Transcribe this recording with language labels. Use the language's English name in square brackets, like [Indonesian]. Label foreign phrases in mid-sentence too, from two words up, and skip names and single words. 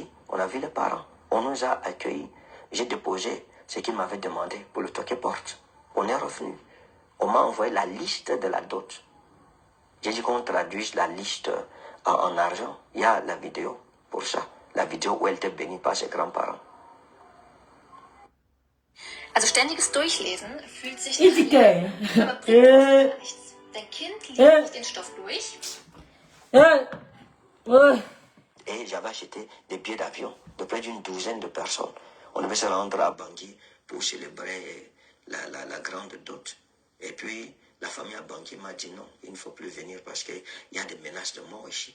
[French] On a vu les parents. On nous a accueillis. J'ai déposé ce qu'ils m'avaient demandé pour le toquer porte. On est revenu. On m'a envoyé la liste de la dot. J'ai dit qu'on traduise la liste en argent. Il y a la vidéo pour ça. La vidéo où elle était bénie par ses grands-parents. [German] Also ständiges Durchlesen fühlt sich Ich nach viel, aber bringt gar nichts. Dein Kind liest nicht den Stoff durch. [French] Et j'avais acheté des billets d'avion de près d'une douzaine de personnes. On devait se rendre à Bangui pour célébrer la grande dot. Et puis, la famille à Bangui m'a dit non, il ne faut plus venir parce qu'il y a des menaces de mort ici.